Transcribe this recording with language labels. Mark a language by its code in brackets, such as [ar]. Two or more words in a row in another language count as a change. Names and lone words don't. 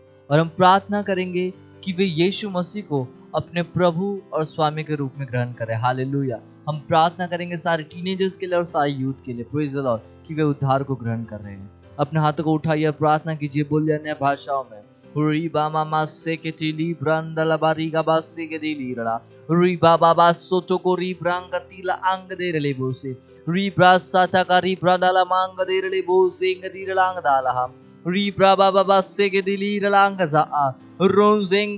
[hi] और हम प्रार्थना करेंगे कि वे यीशु मसीह को अपने प्रभु और स्वामी के रूप में ग्रहण करें। हालेलुया। हम प्रार्थना करेंगे सारे टीनेजर्स के लिए और सारे यूथ के लिए, [en] praise the Lord, [hi] कि वे उद्धार को ग्रहण कर रहे हैं। अपने हाथों को उठाइए, प्रार्थना कीजिए, बोलिए अन्य भाषाओं में। री बामा मासे के टीली ब्रांदला बारीगा बासे के दिली रड़ा री बाबा बासो तो को री ब्रांग तीला अंग दे रले बोसे री ब्रासाता का री ब्रांदला मांग दे रले बोसे ngadi रलांग दाला री ब्राबा बाबा से के दिली रलांग जा रोंजेंग